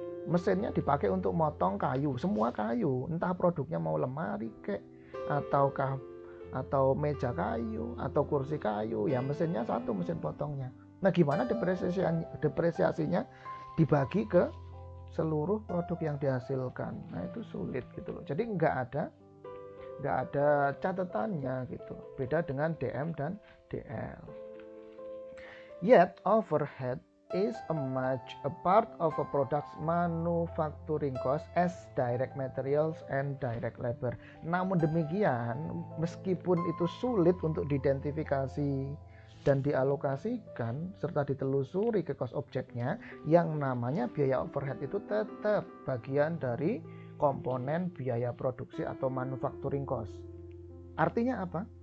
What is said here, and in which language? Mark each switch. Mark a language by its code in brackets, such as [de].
[id] Mesinnya dipakai untuk motong kayu, semua kayu, entah produknya mau lemari kek atau meja kayu atau kursi kayu, ya mesinnya satu, mesin potongnya. Nah gimana depresiasinya dibagi ke seluruh produk yang dihasilkan? Nah itu sulit gitu loh. Jadi nggak ada catatannya gitu. Beda dengan DM dan DL. [en] Yet overhead is a part of a product's manufacturing cost as direct materials and direct labor. [id] Namun demikian, meskipun itu sulit untuk diidentifikasi dan dialokasikan serta ditelusuri ke cost objeknya, yang namanya biaya overhead itu tetap bagian dari komponen biaya produksi atau manufacturing cost. Artinya apa?